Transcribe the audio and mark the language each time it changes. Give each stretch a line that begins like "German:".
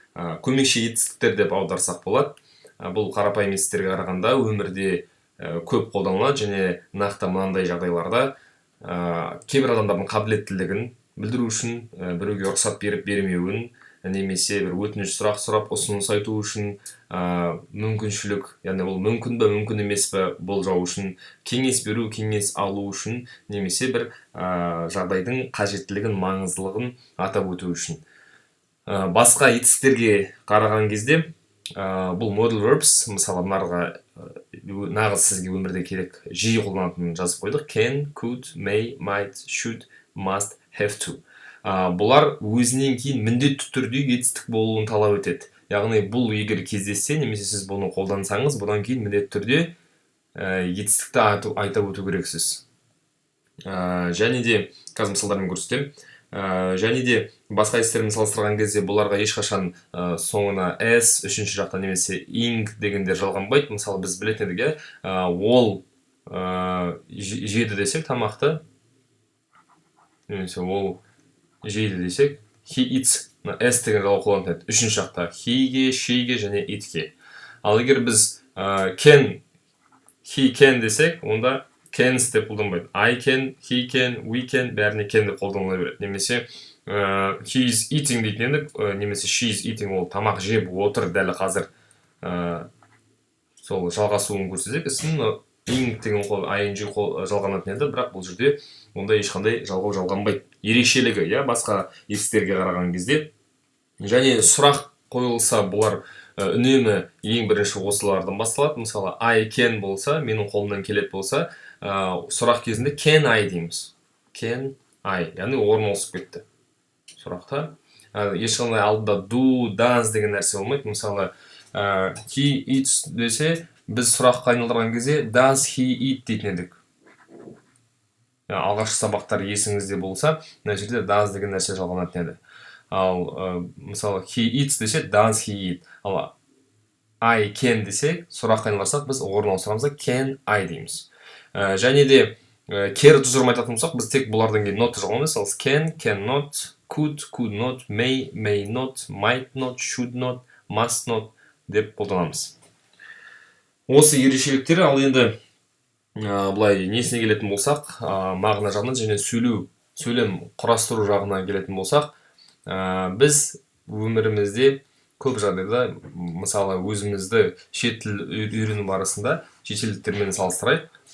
Kazakh: Көмекші етістіктер деп аударсақ болады. Бұл қарапайым етістіктерге қарағанда өмірде көп қолданылады және нақты мынандай жағдайларда кейбір адамдардың қабілеттілігін білдіру үшін, біреуге рұқсат беріп бермеуін, немесе бір өтініш сұрап ұсыныс айту үшін, мүмкіншілік, яғни ол мүмкін бе, мүмкін емес пе болжау үшін, кеңес беру, кеңес алу үшін, немесе бір жағдайдың қажеттілігін, маңыздылығын атап өту үшін. Басқа етістіктерге қараған кезде бұл modal verbs, мысалы нағыз сізге өмірде керек жиі қолданатынын жазып қойдық.
English: Can, could, may, might, should, must, have to.
Kazakh: Бұлар өзінен кейін міндетті түрде етістік болуын талап етеді. Яғни бұл егер кездессе, немесе сіз бұны қолдансаңыз, бұдан кейін міндетті түрде етістікті айтып өту керексіз. Және де қазір мысалдармен көрсетемін. Және де басқа етістіктермен салыстырған кезде бұларға ешқашан соңына s, үшінші жақта немесе ing дегендер жалғанбайды. Мысалы біз білетін едік, ол жеді десек тамақты, немесе ол жейді десек,
English: he eats,
Kazakh: s деген жалау қолданылады. Үшінші жақта heге, sheге және itке. Ал егер біз can,
English: he can
Kazakh: десек, онда cans деп қолданбайды.
English: I can, he can, we can,
Kazakh: бәріне can деп қолданыла береді. Немесе
English: he is eating
Kazakh: дейтін едік, немесе
English: she is eating,
Kazakh: ол тамақ жеп отыр дәл қазір. Сол жалғасуын көрсетсек, ing деген ing жалғанатын еді, бірақ бұл жерде онда ешқандай жалғау жалғанбайды. Ерекшелігі, басқа етістіктерге қараған кезде. Және сұрақ қойылса, бұлар үнемі ең бірінші осылардан басталады. Мысалы,
English: I can
Kazakh: болса, менің қолымнан келеді болса, сұрақ кезінде
English: can I
Kazakh: дейміз.
English: Can I,
Kazakh: яғни орын ауысып кетті сұрақта. Ешқандай алдында do, does деген нәрсе болмайды. Мысалы,
English: he eats
Kazakh: десе, біз сұраққа айналдырған кезде
English: does he eat
Kazakh: дейтін едік. Алғашқы сабақтар есіңізде болса, мына жерде does деген нәрсе жалғанатын еді. Ал мысалы
English: he eats
Kazakh: десе
English: does he eat.
Kazakh: Ал
English: I can
Kazakh: десе, сұраққа айналдырсақ, біз орын ауыстырамыз,
English: can I
Kazakh: дейміз. Және де кері тұжырым айтатын болсақ, біз тек бұлардан кейін not жалғанамыз. Ал
English: can, cannot, could, could not, may, may not, might not, should not, must not
Kazakh: деп қолданамыз. Осы ерекшеліктері. Ал енді бұлай несіне келетін болсақ, мағына жағынан және сөйлем құрастыру жағына келетін болсақ, біз өмірімізде көп жағдайда, мысалы өзімізді шет тіл үйрену барысында шетелдіктермен салыстырайық.